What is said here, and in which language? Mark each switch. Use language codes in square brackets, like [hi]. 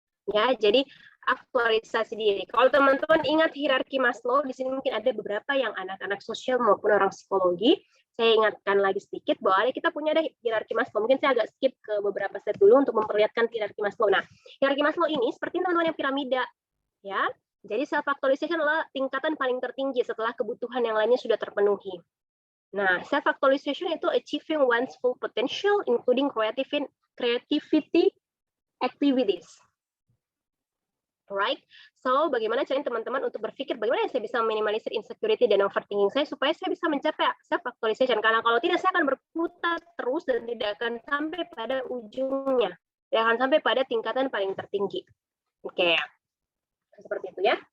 [id] Ya, jadi aktualisasi diri. Kalau teman-teman ingat hierarki Maslow, di sini mungkin ada beberapa yang anak-anak sosial maupun orang psikologi. Saya ingatkan lagi sedikit bahwa kita punya ada hierarki Maslow. Mungkin saya agak skip ke beberapa step dulu untuk memperlihatkan hierarki Maslow. Nah, hierarki Maslow ini seperti teman-teman yang piramida, ya. Jadi self actualization adalah tingkatan paling tertinggi setelah kebutuhan yang lainnya sudah terpenuhi. [en] Nah, self actualization itu achieving one's full potential, including creativity activities. Right? [id] So, bagaimana cara teman-teman untuk berpikir bagaimana saya bisa meminimalisir insecurity dan overthinking saya supaya saya bisa mencapai self-actualization. Karena kalau tidak, saya akan berputar terus dan tidak akan sampai pada ujungnya. Tidak akan sampai pada tingkatan paling tertinggi. Oke. Seperti itu ya.